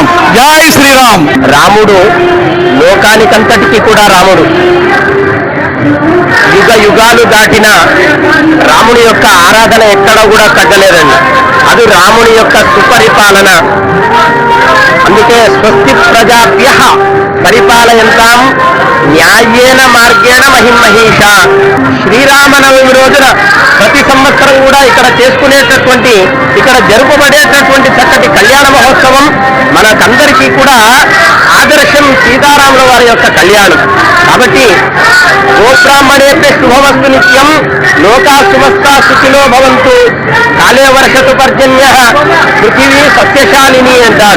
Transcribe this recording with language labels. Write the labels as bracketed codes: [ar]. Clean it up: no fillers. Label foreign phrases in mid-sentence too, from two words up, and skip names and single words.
[te] జై శ్రీరామ్. రాముడు లోకానికంతటికీ కూడా రాముడు. యుగ యుగాలు దాటిన రాముని యొక్క ఆరాధన ఎక్కడ కూడా తగ్గలేదండి. అది రాముని యొక్క సుపరిపాలన. అందుకే [sa] స్వస్తి ప్రజాభ్య పరిపాలయంతాం న్యాయేన మార్గేణ మహిమహీష. [te] శ్రీరామనవమి రోజున ప్రతి సంవత్సరం కూడా ఇక్కడ చేసుకునేటటువంటి, ఇక్కడ జరుపబడేటటువంటి చక్కటి కళ్యాణ మహోత్సవం మనకందరికీ కూడా ఆదర్శం సీతారాముల వారి యొక్క కళ్యాణం. కాబట్టి [sa] గోబ్రాహ్మణేభ్య శుభమస్తు నిత్యం, లోకా సమస్తా సుఖినో భవంతు, కాలే వర్షతు పర్జన్య, పృథివీ సస్యశాలిని [te] అంటారు.